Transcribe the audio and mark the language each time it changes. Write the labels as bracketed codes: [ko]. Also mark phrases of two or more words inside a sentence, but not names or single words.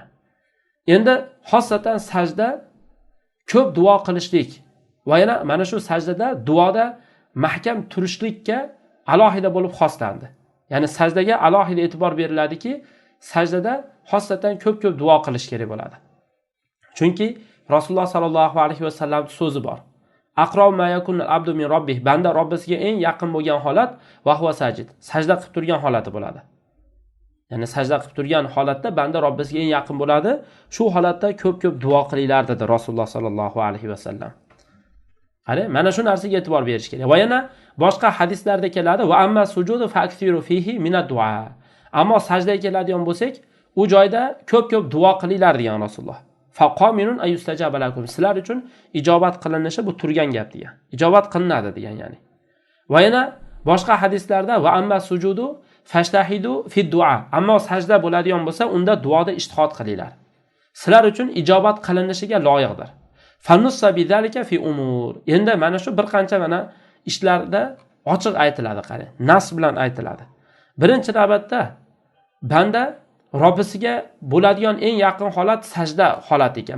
[uz] Endi xosatan sajda ko'p duo qilishlik va yana mana shu sajdada duoda mahkam turishlikka alohida bo'lib xoslandi. Ya'ni sajdaga alohida e'tibor beriladiki, sajdada xosatan ko'p duo qilish kerak bo'ladi. Chunki Rasululloh [ar] sallallohu alayhi va sallam [uz] so'zi bor. [ar] Aqrob ma yakunul abdu min robbih. [uz] Banda Robbisiga eng yaqin bo'lgan holat [ar] va huwa sajid. [uz] Sajda qilib turgan holati bo'ladi. Ya'ni sajda qilib turgan holatda banda Robbisiga eng yaqin bo'ladi. Shu holatda ko'p duo qilinglar dedi Rasululloh [ar] sallallohu alayhi va sallam. [uz] Qarang, mana shu narsaga e'tibor berish kerak. Va yana boshqa hadislarda keladi [ar] va amma sujudu fa'kthiru fihi minad du'a. [uz] Ammo sajdaga keladigan bo'lsak, u joyda ko'p duo qilinglar degan Rasululloh. [ar] Faqominun ayustajaba lakum. [uz] Sizlar uchun ijobat qilinishi bu turgan gap degan. Ijobat qilinadi degan ya'ni. Va yana boshqa hadislarda [ar] va amma sujudu fashtahidu fi du'a. [uz] Ammo sajda bo'ladigan bo'lsa, unda duoda ijtihod qilinglar. Sizlar uchun ijobat qilinishiga loyiqdir. [ar] Fanussa bizalika fi umur. [uz] Endi mana shu bir qancha mana ishlarda ochiq aytiladi, qarang. Nas bilan aytiladi. Birinchi navbatda banda Robbisiga bo'ladigan eng yaqin holat sajda holati ekan.